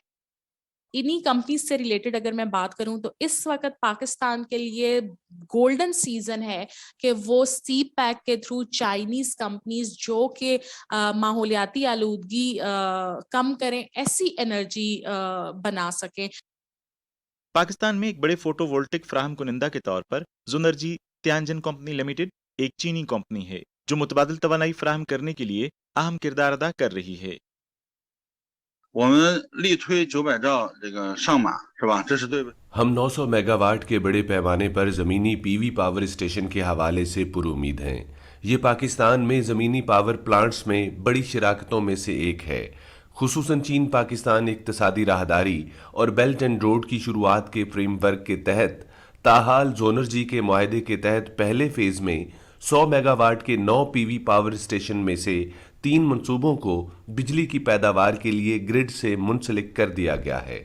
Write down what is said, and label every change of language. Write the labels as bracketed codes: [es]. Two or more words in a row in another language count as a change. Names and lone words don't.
[ur] انہی کمپنیز سے ریلیٹڈ اگر میں بات کروں تو اس وقت پاکستان کے لیے [en] golden season [ur] ہے کہ وہ سی پیک کے تھرو [en] Chinese companies [ur] جو کہ ماحولیاتی آلودگی کم کریں، ایسی انرجی بنا سکیں. پاکستان میں ایک بڑے فوٹو وولٹک فراہم کنندہ کے طور پر زنرجی تیانجن کمپنی لمیٹڈ ایک چینی کمپنی ہے جو متبادل توانائی فراہم کرنے کے لیے اہم کردار ادا کر رہی ہے. [zh] 我们力推900兆这个上马，是吧？这是对。 [ur] ہم 900 میگاواٹ کے بڑے پیمانے پر زمینی [en] PV power station [ur] کے حوالے سے پرامید ہیں. یہ پاکستان میں زمینی [en] power plants [ur] میں بڑی شراکتوں میں سے ایک ہے. خصوصاً چین پاکستان اقتصادی راہداری اور بیلٹ اینڈ روڈ کی شروعات کے فریم ورک کے تحت تاحال زونرجی کے معاہدے کے تحت پہلے فیز میں 100 میگاواٹ کے 9 [en] PV power station [ur] میں سے 3 منصوبوں کو بجلی کی پیداوار کے لیے گرڈ سے منسلک کر دیا گیا ہے.